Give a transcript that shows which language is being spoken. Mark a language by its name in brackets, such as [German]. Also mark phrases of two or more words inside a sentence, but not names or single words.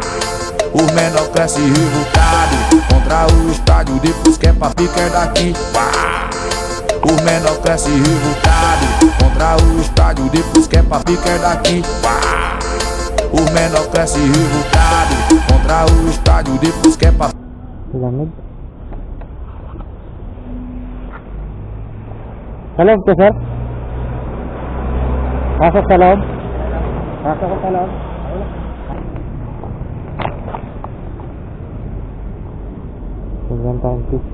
[Portuguese] O menor cresce revoltado contra o estádio, depois que é pra pique é daqui. Pá! O menor cresce revoltado contra o estádio, depois que é pra pique é daqui. Pá! O menor cresce revoltado contra o estádio, depois que é pra... [Filipino] Lamig. Sa loob ko, sir? Pasok sa loob? Pasok ko sa loob? Tingnan tayo, please.